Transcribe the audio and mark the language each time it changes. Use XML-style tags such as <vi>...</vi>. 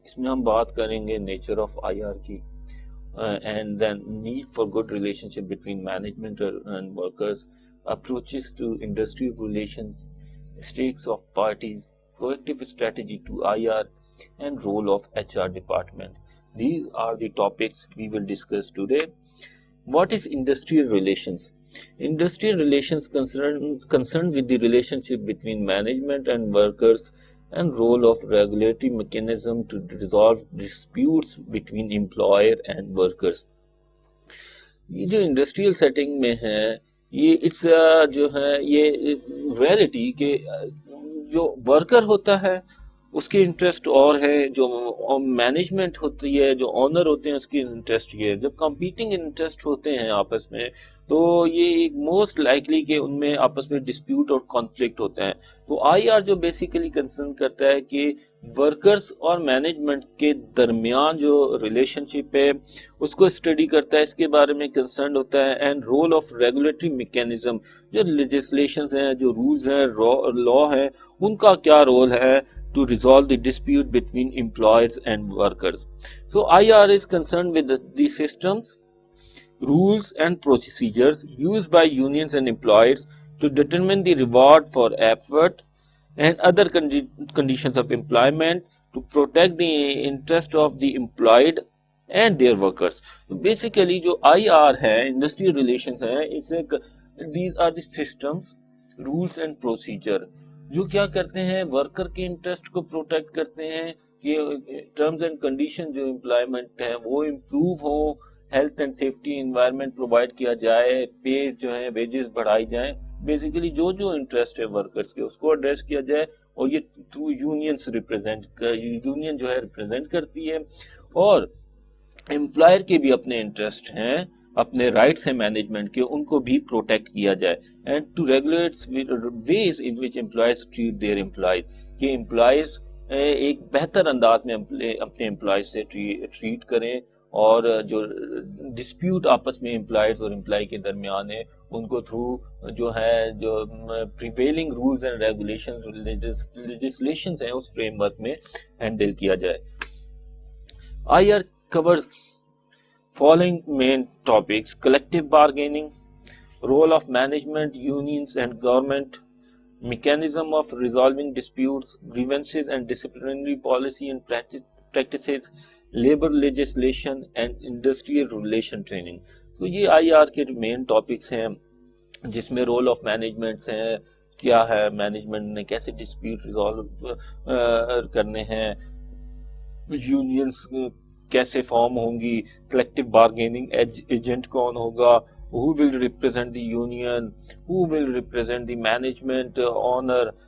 <ur>اس میں ہم بات کریں گے نیچر آف آئی آر کی, and then need for good relation ship between management and workers, approaches to industrial relations, stacks of parties,</ur> <en>proactive strategy to IR, and role of HR department. These are the topics we will discuss today. What is industrial relations? Industrial relations concerned with the relationship between management and workers and role of regulatory mechanism to resolve disputes between employer and workers.</en> <ur>یہ جو industrial setting میں ہے یہ it's جو ہے یہ reality کہ جو ورکر ہوتا ہے اس کی انٹرسٹ اور ہے, جو مینجمنٹ ہوتی ہے, جو آنر ہوتے ہیں اس کی انٹرسٹ یہ ہے. جب کمپیٹنگ انٹرسٹ ہوتے ہیں آپس میں تو یہ ایک موسٹ لائکلی کہ ان میں آپس میں ڈسپیوٹ اور کانفلکٹ ہوتے ہیں. تو آئی آر جو بیسیکلی کنسرن کرتا ہے کہ ورکرز اور مینجمنٹ کے درمیان جو ریلیشن شپ ہے اس کو اسٹڈی کرتا ہے, اس کے بارے میں کنسرنڈ ہوتا ہے. And role of regulatory mechanism, جو لیجسلیشنز ہیں, جو رولز ہیں, لا ہیں, ان کا کیا رول ہے</ur> <en>to resolve the dispute between employers and workers. So IR is concerned with the systems, rules and procedures used by unions and employers to determine the reward for effort and other conditions of employment to protect the interest of the employed and their workers.</en> <ur>So basically جو IR ہے, industrial relations ہے,</ur> <en>these are the systems, rules and procedure</en> <ur>جو کیا کرتے ہیں worker کے interest کو protect کرتے ہیں کہ ٹرمز اینڈ کنڈیشن جو امپلائمنٹ ہیں وہ امپروو ہوں, health and safety environment provide کیا جائے, پے جو ہیں ویجز بڑھائی جائیں. بیسیکلی جو انٹرسٹ ہے ورکرز کے اس کو ایڈریس کیا جائے, اور یہ تھرو یونینز یونین جو ہے ریپرزینٹ کرتی ہے. اور امپلائر کے بھی اپنے انٹرسٹ ہیں, اپنے رائٹس ہیں مینجمنٹ کے, ان کو بھی پروٹیکٹ کیا جائے. And to regulate ways in which employees treat their employees, کہ امپلائیز ایک بہتر انداز میں اپنے امپلائیز سے ٹریٹ کریں, اور جو ڈسپیوٹ آپس میں امپلائیز اور امپلائی کے درمیان ہے ان کو تھرو جو ہے جو prevailing rules and regulations legislations ہیں اس فریم ورک میں ہینڈل کیا جائے.</ur> <en>I R covers following main topics: collective bargaining, role of management, unions and government, mechanism of resolving disputes, grievances and disciplinary policy and practices, labor legislation and industrial relation training.</en> <ur>تو یہ I R کے main topics ہیں جس میں role of managements ہیں, کیا ہے management نے کیسے ڈسپیوٹ ریزالو کرنے ہیں, یونینس کیسے فارم ہوں گی, کلیکٹیو بارگیننگ ایجنٹ کون ہوگا,</ur> <en>who will represent the union, who will represent the management, owner,</en>